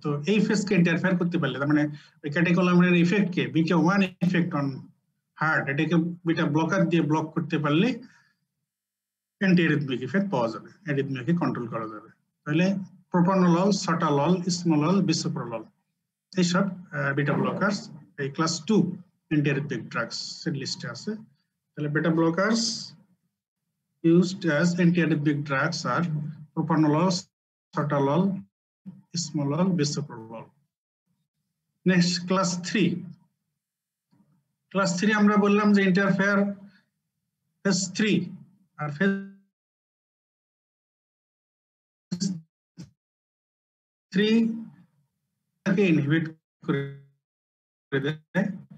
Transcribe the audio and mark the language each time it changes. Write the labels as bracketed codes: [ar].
[bn] তো এই ফেজকে ইন্টারফেয়ার করতে পারলে, তার মানে ওই ক্যাটেকোলামাইনের ইফেক্টকে বিটা 1 ইফেক্ট অন হার্ট, এটাকে বিটা ব্লকার দিয়ে ব্লক করতে পারলে অ্যান্টি এরিথমিক ইফেক্ট পাওয়া যাবে, এরিথমিয়াকে কন্ট্রোল করা যাবে। তাহলে প্রোপানোলল, সটালল, ইসমোলল, বিসোপ্রোলল, এইসব বিটা ব্লকার্স এই ক্লাস 2 অ্যান্টি এরিথমিক ড্রাগস এর লিস্টে আছে। তাহলে [en] Beta blockers used as antiarrhythmic drugs are propranolol, sotalol, esmolol, bisoprolol. Next, class 3. [bn] Class 3 আমরা বললাম যে ইন্টারফেয়ার ফেজ 3 আর ফেজ 3 কে ইনহিবিট করে দেয়।